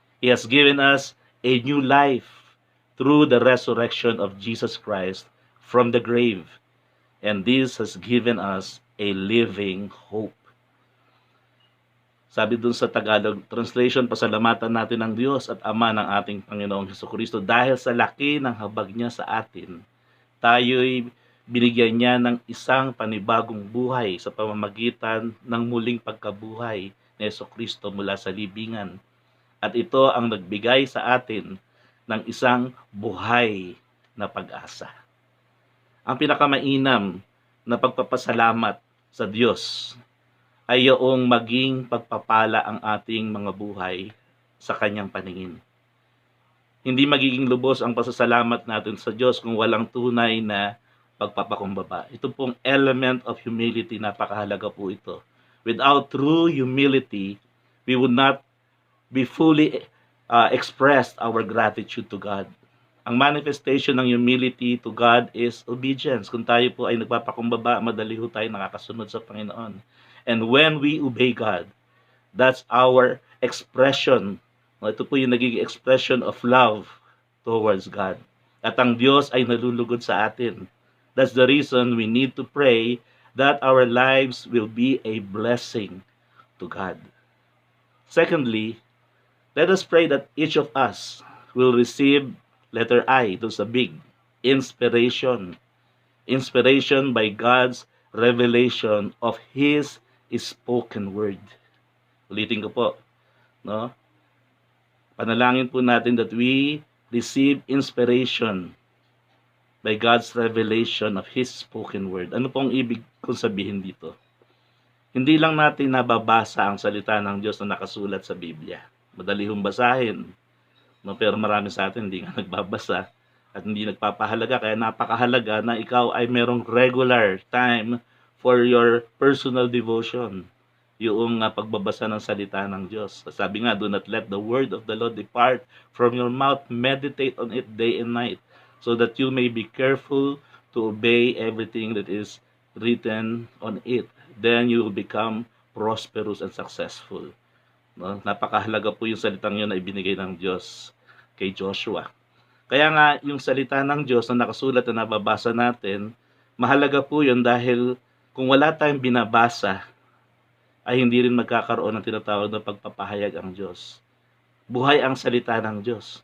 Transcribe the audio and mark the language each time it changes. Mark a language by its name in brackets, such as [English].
[English] He has given us a new life through the resurrection of Jesus Christ from the grave. And this has given us a living hope. [Filipino] Sabi dun sa Tagalog translation, pasalamatan natin ang Diyos at Ama ng ating Panginoong Hesukristo dahil sa laki ng habag niya sa atin. Tayo'y binigyan niya ng isang panibagong buhay sa pamamagitan ng muling pagkabuhay ni Hesukristo mula sa libingan. At ito ang nagbigay sa atin ng isang buhay na pag-asa. Ang pinakamainam na pagpapasalamat sa Diyos ay yung maging pagpapala ang ating mga buhay sa Kanyang paningin. Hindi magiging lubos ang pasasalamat natin sa Diyos kung walang tunay na pagpapakumbaba. Ito pong [English] element of humility, [Filipino] napakahalaga po ito. [English] Without true humility, we would not be fully expressed our gratitude to God. Ang manifestation ng humility to God is obedience. [Filipino] Kung tayo po ay nagpapakumbaba, madali ho tayo nakakasunod sa Panginoon. [English] And when we obey God, that's our expression. [Filipino] Ito po yung nagiging [English] expression of love towards God. [Filipino] At ang Diyos ay nalulugod sa atin. [English] That's the reason we need to pray that our lives will be a blessing to God. Secondly, let us pray that each of us will receive letter I, [Filipino] doon sa [English] big, inspiration. Inspiration by God's revelation of His spoken word. [Filipino] Ulitin ko po, no? Panalangin po natin [English] that we receive inspiration by God's revelation of His spoken word. [Filipino] Ano pong ibig kong sabihin dito? Hindi lang natin nababasa ang salita ng Diyos na nakasulat sa Biblia. Madali hong basahin. No, pero marami sa atin hindi nga nagbabasa at hindi nagpapahalaga. Kaya napakahalaga na ikaw ay merong [English] regular time for your personal devotion. [Filipino] Yung pagbabasa ng salita ng Diyos. Sabi nga, [English] do not let the word of the Lord depart from your mouth. Meditate on it day and night, so that you may be careful to obey everything that is written on it. Then you will become prosperous and successful. [Filipino] No? Napakahalaga po yung salitang yun na ibinigay ng Diyos kay Joshua. Kaya nga, yung salita ng Diyos na nakasulat na nababasa natin, mahalaga po yun dahil kung wala tayong binabasa, ay hindi rin magkakaroon ng tinatawag na pagpapahayag ang Diyos. Buhay ang salita ng Diyos.